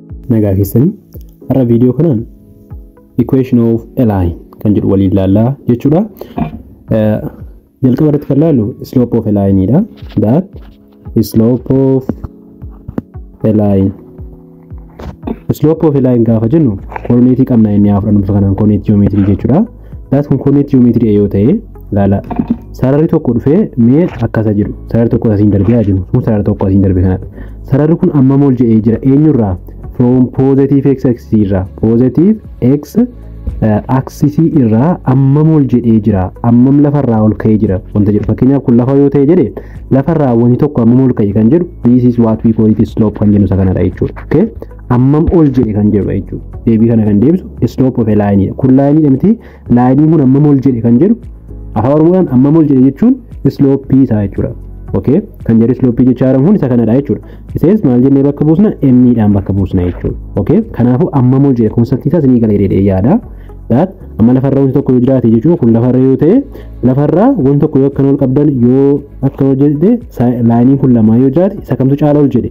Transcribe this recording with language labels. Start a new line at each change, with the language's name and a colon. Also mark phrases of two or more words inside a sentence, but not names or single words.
Oromo: nagaa keessanii har'a viidiyoo kanaan
English: equation of a line
Oromo: kan jedhu waliin ilaallaa jechuudha. Jalqaba irratti kan ilaallu
English: slope of a line
Oromo: dha.
English: That slope of a line. Slope of a line
Oromo: gaafa jennu coordinate qabna inni afran kanaan
English: coordinate geometry
Oromo: jechuudha. That kun
English: coordinate geometry
Oromo: yoo ta'e laala sararri tokko dhufee mee akkasa jiru. Sararri tokko asiin darbee jiru. Sun sararri tokko asiin darbee kanadha. Sararri kun amma mool jedhee jira. Eenyurraa?
English: From positive x axis irraa. Positive x axis
Oromo: irraa amma mool jedhee jira. Ammam lafarraa ol ka'ee jira. Wanta jedhu fakkeenyaaf kun lafa yoo ta'e jedhe lafarraa wanti tokko amma mool ka'e kan jedhu
English: this is what we call it
Oromo: slope kan jennu isa kanadha jechuudha. Okay? Ammam ol jedhe kan jedhu jechuudha. Deebii kana kan deebisu
English: slope of a line.
Oromo: Kun line miti. Line kun ammam ol jedhe kan jedhu afaan oromoodhaan ammam ol jedhe jechuun slope isaa jechuudha. Okay? Kan jedhu slope jechaa kun isa kanadha jechuudha. Isaanis maal jennee bakka buusna m dhaan bakka buusna jechuudha. Okay? Kanaafuu ammam ol jedhe konseptii isaas ni galeedhe yaada. That amma lafarraa wanti tokko yoo jiraate jechuudha kun lafarra yoo ta'e lafarraa wanti tokko yoo akkan ol qabdan yoo akka ol jedhe laayiniin kun lama yoo jiraate isa kamtu caala ol jedhe.